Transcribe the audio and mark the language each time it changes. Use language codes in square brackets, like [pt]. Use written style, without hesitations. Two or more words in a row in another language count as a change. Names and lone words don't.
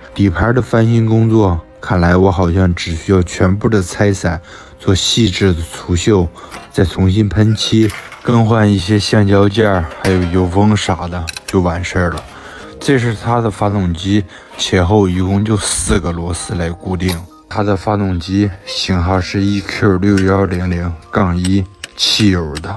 [zh] 底盤的翻新工作，看來我好像只需要全部的拆散，做細緻的除鏽，再重新噴漆，更換一些橡膠件，還有油封啥的就完事兒了。這是它的發動機，前後一共就4個螺絲來固定。它的發動機型號是 EQ6100-1 汽油的。